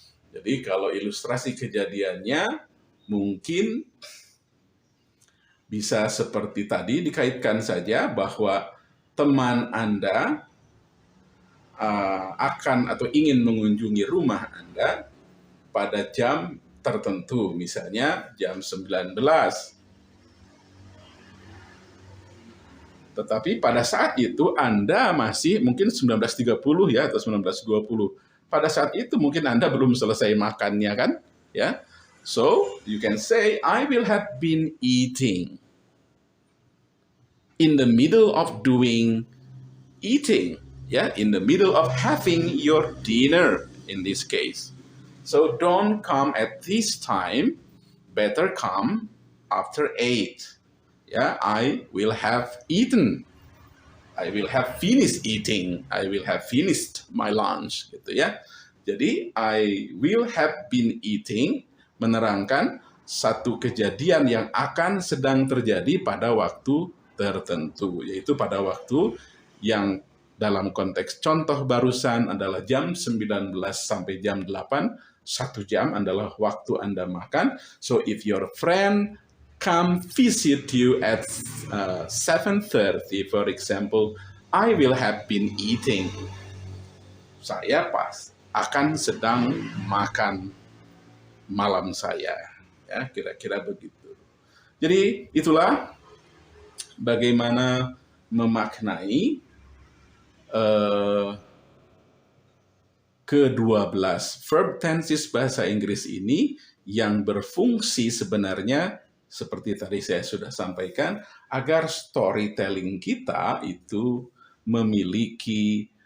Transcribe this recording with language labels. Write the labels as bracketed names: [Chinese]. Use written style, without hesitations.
[Indonesian] Jadi kalau ilustrasi kejadiannya mungkin bisa seperti tadi, dikaitkan saja bahwa teman Anda akan atau ingin mengunjungi rumah Anda pada jam tertentu, misalnya jam 19. Tetapi pada saat itu Anda masih mungkin 19.30 ya atau 19.20. Pada saat itu mungkin Anda belum selesai makannya kan, ya. [English] So, you can say I will have been eating in the middle of doing eating, ya, in the middle of having your dinner in this case. So don't come at this time, better come after 8. Ya, I will have eaten. I will have finished eating. I will have finished my lunch, [Indonesian] gitu ya. Jadi [English] I will have been eating [Indonesian] menerangkan satu kejadian yang akan sedang terjadi pada waktu tertentu, yaitu pada waktu yang dalam konteks contoh barusan adalah jam 19 sampai jam 8, 1 jam adalah waktu Anda makan. [English] So if your friend come visit you at 7:30, for example, I will have been eating. [Indonesian] Saya pas akan sedang makan malam saya. Ya, kira-kira begitu. Jadi itulah bagaimana memaknai ke-12 verb tenses bahasa Inggris ini yang berfungsi sebenarnya seperti tadi saya sudah sampaikan, agar storytelling kita itu memiliki